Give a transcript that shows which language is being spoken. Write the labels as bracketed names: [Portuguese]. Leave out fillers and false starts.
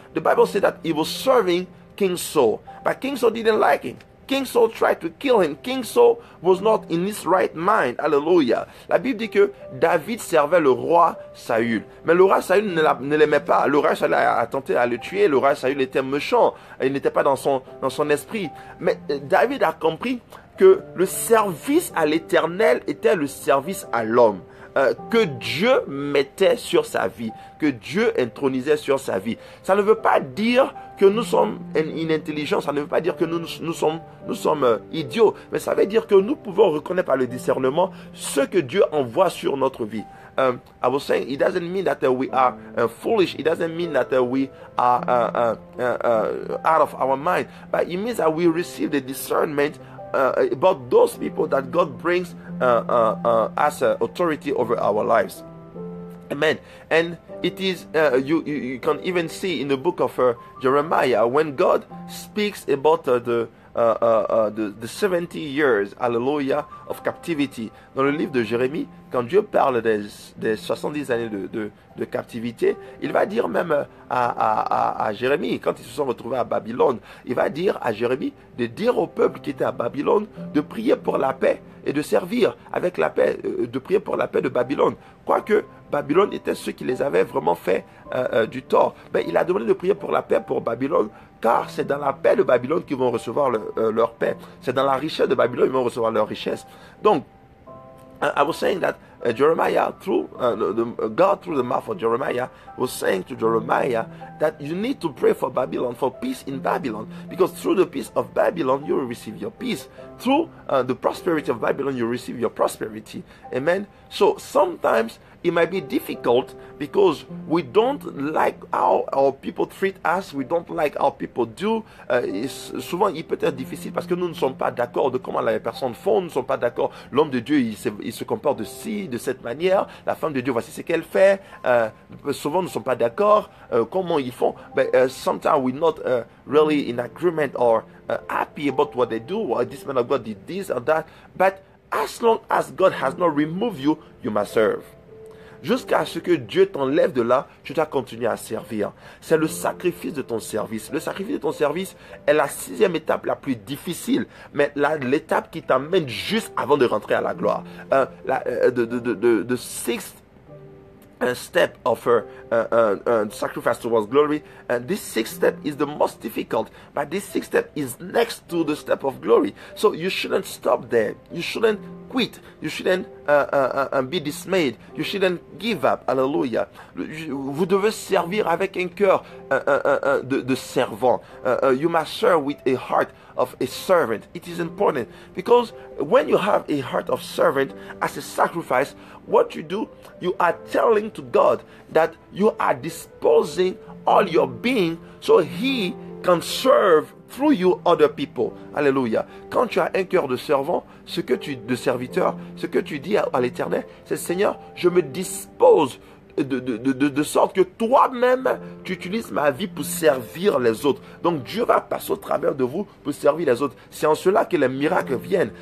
[English] The Bible said that he was serving King Saul, but King Saul didn't like him. King Saul tried to kill him. King Saul was not in his right mind. Hallelujah. [French] La Bible dit que David servait le roi Saül. Mais le roi Saül ne l'aimait pas. Le roi Saül a tenté à le tuer. Le roi Saül était méchant. Il n'était pas dans son esprit. Mais David a compris que le service à l'Éternel était le service à l'homme. que Dieu mettait sur sa vie, que Dieu intronisait sur sa vie. Ça ne veut pas dire que nous sommes inintelligents, ça ne veut pas dire que nous sommes idiots, mais ça veut dire que nous pouvons reconnaître par le discernement ce que Dieu envoie sur notre vie. [English] I was saying it doesn't mean that we are foolish. It doesn't mean that we are out of our mind. But it means that we receive the discernment about those people that God brings as authority over our lives. Amen. And it is you can even see in the book of Jeremiah when God speaks about the 70 years, hallelujah, of captivity. [French] Dans le livre de Jérémie, quand Dieu parle des 70 années de captivité, il va dire même à Jérémie, quand ils se sont retrouvés à Babylone, il va dire à Jérémie de dire au peuple qui était à Babylone de prier pour la paix et de servir avec la paix, de prier pour la paix de Babylone. Quoique Babylone était ceux qui les avaient vraiment fait du tort. Mais il a demandé de prier pour la paix pour Babylone, car c'est dans la paix de Babylone qu'ils vont recevoir leur paix. C'est dans la richesse de Babylone qu'ils vont recevoir leur richesse. [English] Donc, I was saying that Jeremiah, God through the mouth of Jeremiah, was saying to Jeremiah that you need to pray for Babylon, for peace in Babylon, because through the peace of Babylon, you will receive your peace. Through the prosperity of Babylon, you will receive your prosperity. Amen. So sometimes it might be difficult because we don't like how our people treat us, we don't like how people do. [French] Souvent, il peut être difficile parce que nous ne sommes pas d'accord de comment les personnes font, nous ne sommes pas d'accord. L'homme de Dieu, il se comporte de cette manière. La femme de Dieu, voici ce qu'elle fait. Souvent, nous ne sommes pas d'accord. Comment ils font? [English] But sometimes we're not really in agreement or happy about what they do. Or this man of God did this or that. But as long as God has not removed you, you must serve. [French] Jusqu'à ce que Dieu t'enlève de là, tu dois continuer à servir. C'est le sacrifice de ton service. Le sacrifice de ton service est la 6e étape la plus difficile, mais l'étape qui t'amène juste avant de rentrer à la gloire. [English] The sixth step of sacrifice towards glory, and this 6th step is the most difficult, but this 6th step is next to the step of glory. So you shouldn't stop there. You shouldn't quit. You shouldn't be dismayed. You shouldn't give up. Hallelujah. [French] Vous devez servir avec un cœur de servant. [English] You must serve with a heart of a servant. It is important because when you have a heart of servant as a sacrifice, what you do, you are telling to God that you are disposing all your being so He can serve through you other people. [French] Alléluia. Quand tu as un cœur de servant, de serviteur, ce que tu dis à l'Éternel, c'est Seigneur, je me dispose de sorte que toi-même, tu utilises ma vie pour servir les autres. Donc Dieu va passer au travers de vous pour servir les autres. C'est en cela que les miracles viennent.